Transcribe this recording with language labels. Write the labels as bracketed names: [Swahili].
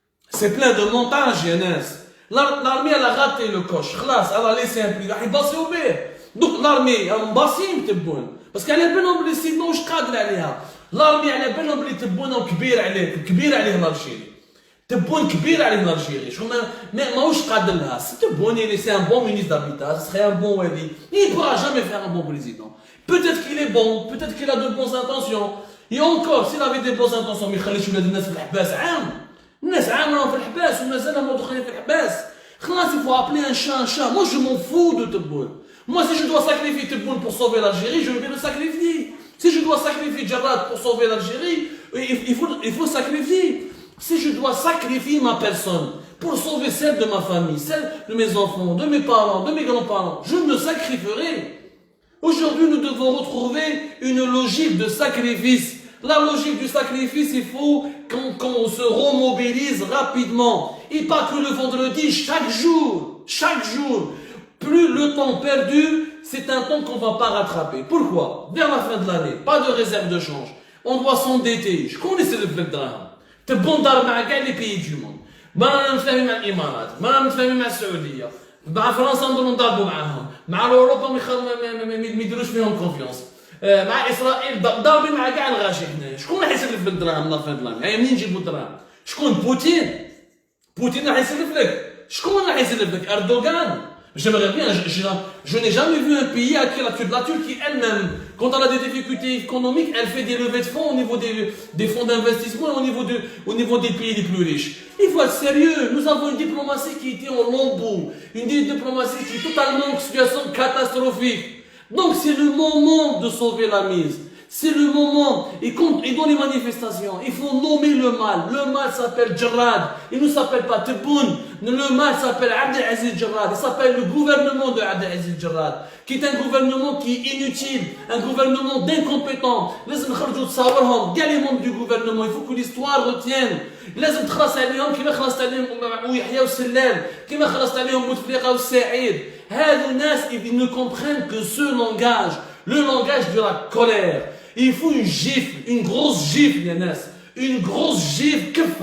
[French] C'est plein de montage, Yanis. L'armée, elle a raté le coche. Khlas, elle a laissé un plus. Elle a passé au B. Donc l'armée, elle a passé un petit peu. Parce qu'elle a bien oublié, sinon je cadre [Arabic] عليها. [French] L'armée, elle a bien oublié, تبون [Arabic] كبير عليه, كبير عليه [French] l'Algérie. [Arabic] تبون كبير عليه l'Algérie. Je mais ماهوش قادر لها. [French] Si تبون, c'est un bon ministre d'habitat, ce serait un bon wali. Il ne pourra jamais faire un bon président. Peut-être qu'il est bon, peut-être qu'il a de bonnes intentions. Et encore, s'il avait des bonnes intentions, mais [Arabic] خليش ولاد الناس في الحباس عام. الناس عام راهم في الحباس ومازالهم مدخلين في الحباس. [French] خلاص, il faut appeler un chat. Moi, je m'en fous de Tebboune. Moi, si je dois sacrifier Tebboune pour sauver l'Algérie, je vais le sacrifier. Si je dois sacrifier Jarrad pour sauver l'Algérie, il faut sacrifier. Si je dois sacrifier ma personne pour sauver celle de ma famille, celle de mes enfants, de mes parents, de mes grands-parents, je me sacrifierai. Aujourd'hui, nous devons retrouver une logique de sacrifice La logique du sacrifice, il faut qu'on se remobilise rapidement. Et pas que le vendredi, chaque jour. Plus le temps perdu, c'est un temps qu'on ne va pas rattraper. Pourquoi? Vers la fin de l'année, pas de réserve de change. On doit s'endetter. Je connais le plan de drame. Tu es bon d'armes les pays du monde. [Arabic] ما نتفاهم مع الامارات ما نتفاهم مع السعوديه مع فرنسا نضربوا نضربوا معاهم مع اوروبا ما يديروش فيهم كونفيونس مع اسرائيل ضاربين مع كاع الغاشي هنا شكون راح يسلف لك الدراهم من فين الدراهم يعني منين نجيبوا الدراهم شكون بوتين راح يسلف لك شكون راح يسلف لك اردوغان [French] J'aimerais bien, je n'ai jamais vu un pays à qui la Turquie elle-même, quand elle a des difficultés économiques, elle fait des levées de fonds au niveau des fonds d'investissement et au niveau des pays les plus riches. Il faut être sérieux. Nous avons une diplomatie qui était en lambeaux, une diplomatie qui est totalement en situation catastrophique. Donc c'est le moment de sauver la mise. C'est le moment. Et dans les manifestations, il faut nommer le mal. Le mal s'appelle Jarrad. Il ne s'appelle pas Tebboune. Le mal s'appelle Abdelaziz Jarrad. Il s'appelle le gouvernement de Abdelaziz Jarrad, qui est un gouvernement qui est inutile, un gouvernement d'incompétents. Les membres du gouvernement, il faut que l'histoire retienne. [Arabic] لازم تخلص عليهم كما خلصت عليهم ويحيى والسلال كما خلصت عليهم بوتفليقه والسعيد هذو الناس [French] ils ne comprennent que ce langage, le langage de la colère. Il faut une gifle, une grosse gifle, Yanas. Une grosse gifle.